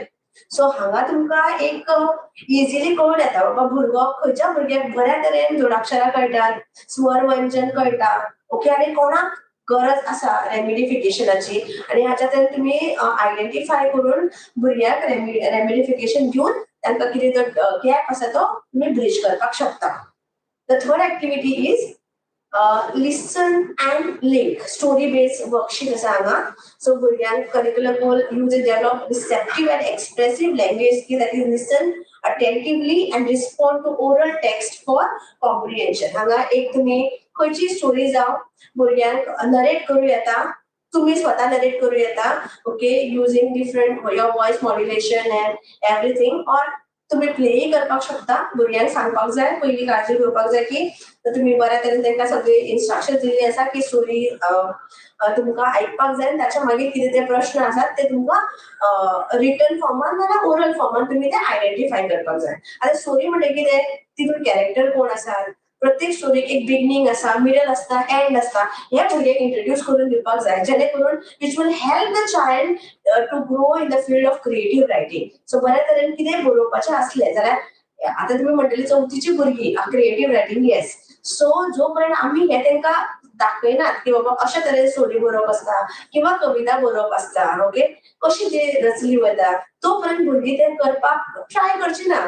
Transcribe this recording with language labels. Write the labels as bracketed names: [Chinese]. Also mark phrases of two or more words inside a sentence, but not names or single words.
[Konkani] सो हांगा तुमकां एक इजिली कळून येता बाबा भुरगो खंयच्या भुरग्याक बऱ्या तरेन जोडाक्षरां कळटात, स्वर व्यंजन कळटा. ओके, आनी कोणाक गरज आसा रेमिडिफिकेशनाची आणि ह्याच्यात तुम्ही आयडेंटिफाय करून भुरग्यांक रेमिडिफिकेशन दिवन तांकां कितें जो गॅप आसा तो तुम्ही ब्रिज करपाक शकता. [English] The third activity is listen and link story based worksheet [Konkani] आसा हांगा. [English] So भुरग्यांक curricular goal use develop receptive and expressive language skill, that is listen attentively and respond to oral text for comprehension. [Konkani] hanga एक तुम्ही खंयची स्टोरी जावं भुरग्यांक नरेट करूं येता, तुम्ही स्वतः नरेट करूं येता, [English] OK, using different your voice modulation and everything, [Konkani] और तुम्ही प्लेय करपाक शकता. भुरग्यांक सांगपाक जाय, पयली काळजी घेवपाक जाय की तुम्ही बऱ्या तरेन तांकां सगळे इन्स्ट्रक्शन दिल्ली आसा की स्टोरी तुमकां आयकपाक जाय, ताच्या मागीर कितें ते प्रश्न आसात ते तुमकां रिटन फॉर्मान नाल्यार ओरल फॉर्मान तुम्ही ते आयडेंटिफाय करपाक जाय. आतां स्टोरी म्हणजे कितें, तितून कॅरेक्टर कोण आसात, प्रत्येक स्टोरीक एक बिगनिंग आसा, मिडल आसता, एंड आसता, हे भुरग्यांक इंट्रोड्यूस करून दिवपाक जाय, जेणे करून [English] which will help the child to grow in the field of creative writing. [Konkani] सो बऱ्या तरेन कितें बरोवपाचें आसलें जाल्यार आता तुम्ही म्हणटली चौथीची भुरगीं [English] creative writing, [Konkani] येस. सो जो पर्यंत आम्ही हे तांकां दाखयनात की बाबा अशा तरेन स्टोरी बरोवप आसता किंवा कविता बरोवप आसता, ओके, कशी ती रचली वता, तो पर्यंत भुरगीं ते करपाक ट्राय करची ना.